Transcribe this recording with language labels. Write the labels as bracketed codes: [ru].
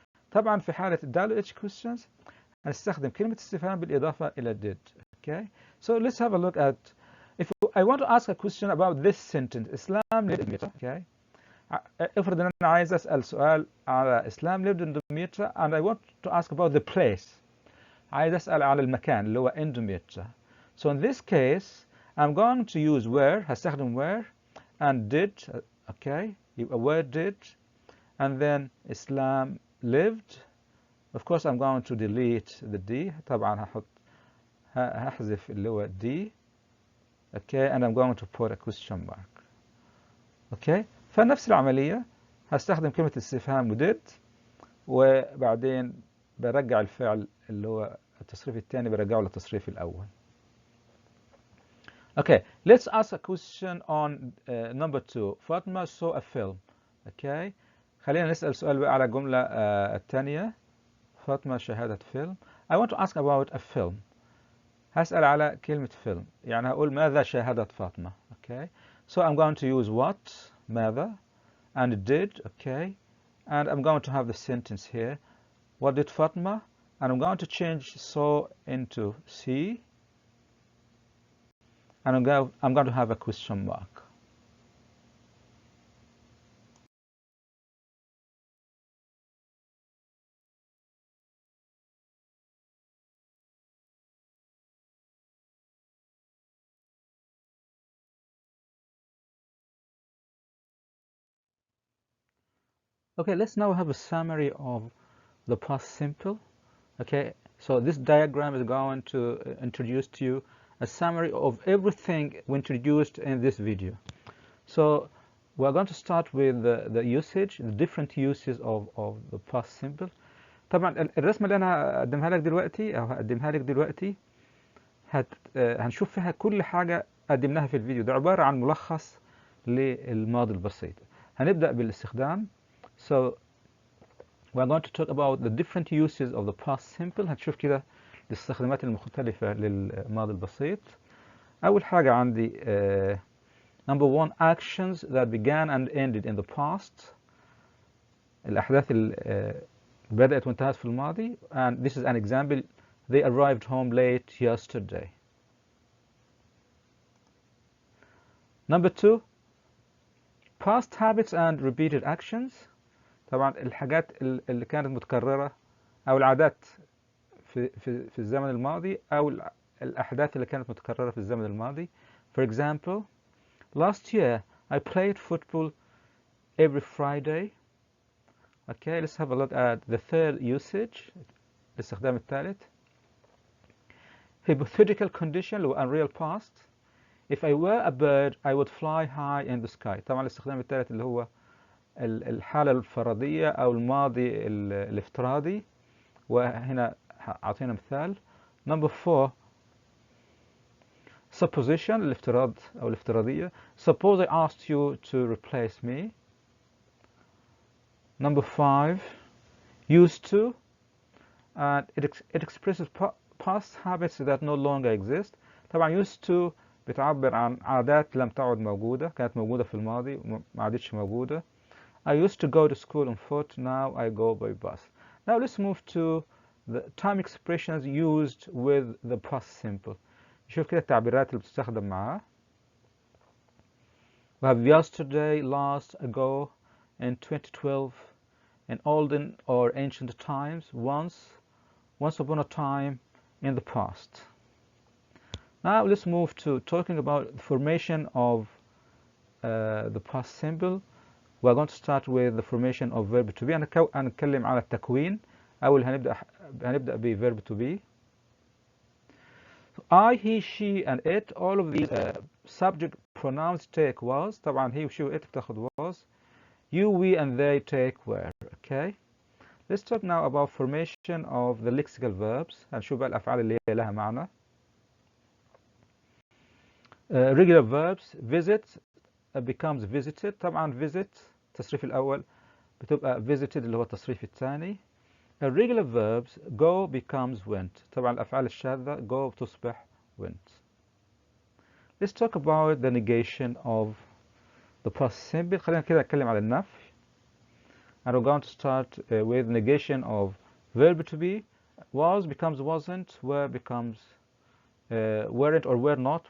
[ar] طبعا في حالة WH questions هنستخدم كلمة استفهام بالإضافة إلى did. [en] Okay. So let's have a look at, if I want to ask a question about this sentence, إسلام lived in Damietta. Okay. [ar] افرض ان انا عايز اسال سؤال على [en] اسلام lived in Damietta and I want to ask about the place. [ar] عايز اسال على المكان اللي هو [en] in Damietta. So in this case I'm going to use where. [ar] هستخدم [en] where and did. Okay. يبقى where did and then Islam lived. Of course I'm going to delete the D. [ar] طبعا هحذف اللي هو D. Okay. [en] And I'm going to put a question mark. Okay. [ar] فنفس العملية هستخدم كلمة استفهام did وبعدين برجع الفعل اللي هو التصريف الثاني برجعه للتصريف الأول. [en] Okay, let's ask a question on number 2. فاطمة saw a film. [ar] Okay, خلينا نسأل سؤال بقى على الجملة الثانية. فاطمة شاهدت فيلم. [en] I want to ask about a film. [ar] هسأل على كلمة فيلم، يعني هقول ماذا شاهدت فاطمة. [en] Okay, so I'm going to use what, ماذا, and did. Okay, and I'm going to have the sentence here. What did Fatma? And I'm going to change saw into see. And I'm going to have a question mark. Okay, let's now have a summary of the past simple. Okay, so this diagram is going to introduce to you a summary of everything we introduced in this video. So we're going to start with the usage, the different uses of the past simple. [ar] طبعا الرسمة اللي أنا هقدمها لك دلوقتي أو هقدمها لك دلوقتي هنشوف فيها كل حاجة قدمناها في الفيديو. ده عبارة عن ملخص للماضي البسيط. هنبدأ بالاستخدام. [en] So we're going to talk about the different uses of the past simple. [ar] هتشوف كده الاستخدامات المختلفة للماضي البسيط. أول حاجة عندي [en] number 1, actions that began and ended in the past. [ar] الأحداث اللي بدأت وانتهت في الماضي. [en] And this is an example. They arrived home late yesterday. Number 2, past habits and repeated actions. [ar] طبعا الحاجات اللي كانت متكررة أو العادات في الزمن الماضي أو الأحداث اللي كانت متكررة في الزمن الماضي. [en] For example, last year I played football every Friday. Okay, let's have a look at the third usage. [ar] الاستخدام الثالث. [en] Hypothetical condition [ar] اللي هو [en] unreal past. If I were a bird I would fly high in the sky. [ar] طبعا الاستخدام الثالث اللي هو الحالة الفرضية أو الماضي الافتراضي. وهنا أعطينا مثال. [en] Number 4, supposition [ar] الافتراض أو الافتراضية. [en] Suppose I asked you to replace me. Number 5, used to, and it expresses past habits that no longer exist. [ar] طبعا used to بتعبر عن عادات لم تعد موجودة، كانت موجودة في الماضي وما عادتش موجودة. [en] I used to go to school on foot, now I go by bus. Now let's move to the time expressions used with the past simple. [ar] نشوف كده التعبيرات اللي بتستخدم معاه. [en] We have yesterday, last, ago, in 2012, in olden or ancient times, once upon a time, in the past. Now let's move to talking about the formation of the past simple. We're going to start with the formation of verb to be. [ar] هنتكلم على التكوين. أول هنبدأ ب verb to be. [en] I, he, she, and it, all of these subject pronouns take was. طبعا he, she, it بتاخد was. You, we, and they take were. Okay. Let's talk now about formation of the lexical verbs. [ar] هنشوف بقى الأفعال اللي هي لها معنى. [en] Regular verbs. Visit becomes visited. [ar] طبعا visit التصريف الأول بتبقى visited اللي هو التصريف الثاني. [en] Irregular verbs. Go becomes went. [ar] طبعا الأفعال الشاذة go بتصبح went. [en] Let's talk about the negation of the past simple. [ar] خلينا كده نتكلم على النفي. [en] And we're going to start with negation of verb to be. Was becomes wasn't. Were becomes weren't or were not.